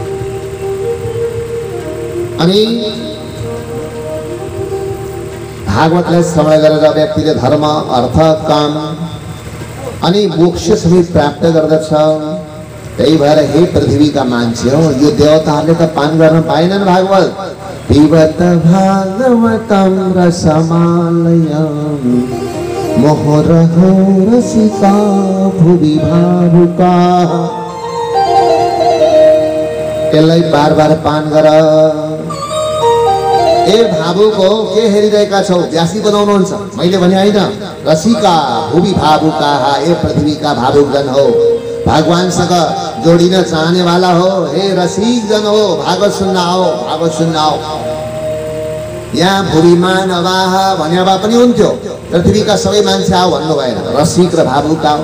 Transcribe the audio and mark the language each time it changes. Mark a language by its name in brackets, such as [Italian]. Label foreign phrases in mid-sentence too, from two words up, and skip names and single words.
[Nepali] अनि भागवतलाई श्रवण गरेर व्यक्तिले धर्म अर्थ काम अनि मोक्ष समेत प्राप्त गर्दछ। त्यही भएर हे पृथ्वीका मान्छे हो, यो देवताहरूले त पान गर्न पाएनन् भागवत। [Sanskrit] पिबत भागवतम रसमालयम् मोहरहो रसिका भुवि भावुका। [Nepali] यसलाई बार बार पान गर। ए भावुक हो, के हेरिरहेका छौ? व्यासी बनाउनुहुन्छ। मैले भने होइन, [Sanskrit] रसिका भुवि भावुका, [Nepali] ए पृथ्वीका भावुकजन हो, भगवानसँग जोडिन चाहने वाला हो, हे रसिक जन हो, भागवत सुन्न आओ, भागवत सुन्न आओ। यहाँ भुविमा नवाह भने भए पनि हुन्थ्यो, पृथ्वीका सबै मान्छे आओ भन्नु भएन, रसिक र भावुक आओ।